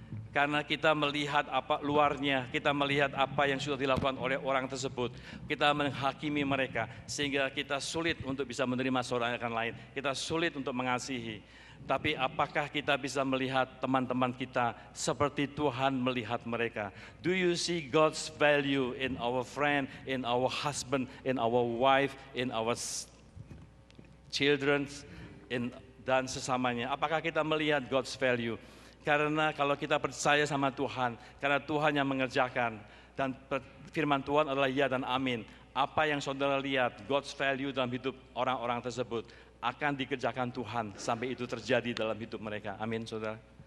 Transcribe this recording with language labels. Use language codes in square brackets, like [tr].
[id] Karena kita melihat apa luarnya, kita melihat apa yang sudah dilakukan oleh orang tersebut, kita menghakimi mereka, sehingga kita sulit untuk bisa menerima saudara yang lain, kita sulit untuk mengasihi. Tapi apakah kita bisa melihat teman-teman kita seperti Tuhan melihat mereka? [en] Do you see God's value in our friend, in our husband, in our wife, in our children, [id] dan sesamanya? Apakah kita melihat God's value? Karena kalau kita percaya sama Tuhan, karena Tuhan yang mengerjakan, dan firman Tuhan adalah ya dan amin. Apa yang saudara lihat, God's value dalam hidup orang-orang tersebut, akan dikerjakan Tuhan sampai itu terjadi dalam hidup mereka. Amin, saudara.